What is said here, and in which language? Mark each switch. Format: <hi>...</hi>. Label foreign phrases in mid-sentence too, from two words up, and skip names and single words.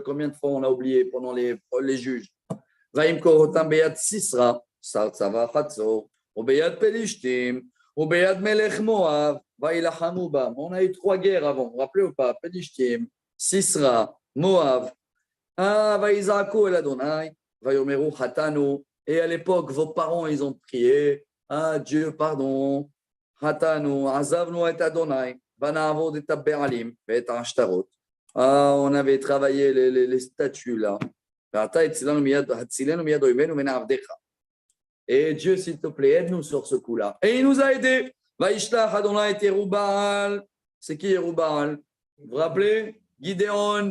<fr>Combien de fois on a oublié pendant les juges? On a eu 3 guerres avant, vous vous rappelez ou pas? Pelishtim, Sisra, Moab.</fr> <he>ויזעקו אל אדני ויאמרו חטאנו.</he> <fr>Et à l'époque, vos parents, ils ont prié. Ah, Dieu, pardon.</fr> <he>חטאנו עזבנו את אדני ונעבד את הבעלים ואת עשתרות.</he> <fr>Ah, on avait travaillé les statues là. Et Dieu, s'il te plaît, aide-nous sur ce coup-là. Et il nous a aidés.</fr> <he>וישלח אדני את ירובעל.</he> <fr>C'est qui Yerubal? Vous vous rappelez? Gideon.</fr>